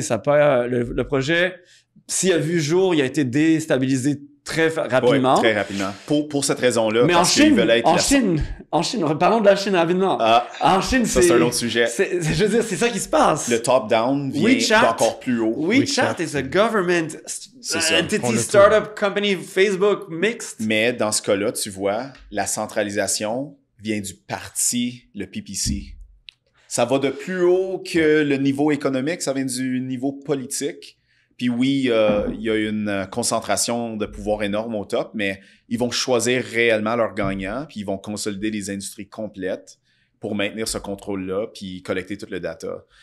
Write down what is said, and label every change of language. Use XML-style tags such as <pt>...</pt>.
<fr>Le projet, s'il a vu jour, il a été déstabilisé très rapidement. Oui, très rapidement. Pour cette raison-là. Mais en Chine, parlons de la Chine rapidement. En Chine, c'est un autre sujet. Je veux dire, c'est ça qui se passe. Le top-down vient d'encore plus haut.</fr> <en>WeChat is a government entity, startup, company, Facebook mixed.</en> <fr>Mais dans ce cas-là, tu vois, la centralisation vient du parti, le PPC. Ça va de plus haut que le niveau économique, ça vient du niveau politique. Puis oui, il y a une concentration de pouvoir énorme au top, mais ils vont choisir réellement leurs gagnants, puis ils vont consolider les industries complètes pour maintenir ce contrôle-là, puis collecter tout le data.</fr>